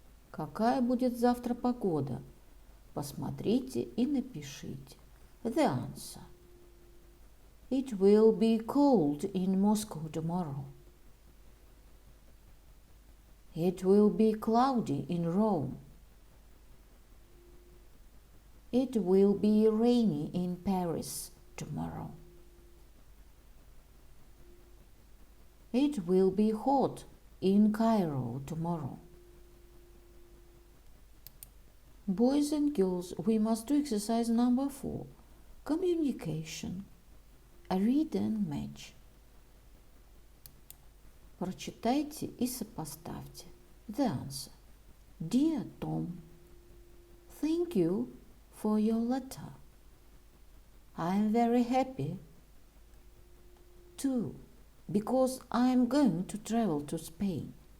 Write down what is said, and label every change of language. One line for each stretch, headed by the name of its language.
Russian: Какая будет завтра погода? Посмотрите и напишите.
English: The answer. It will be cold in Moscow tomorrow. It will be cloudy in Rome. It will be rainy in Paris tomorrow. It will be hot in Cairo tomorrow. Boys and girls, we must do exercise number 4. Communication. Read and match.
Russian: Прочитайте и сопоставьте.
English: The answer. Dear Tom, thank you for your letter. I am very happy too, because I am going to travel to Spain.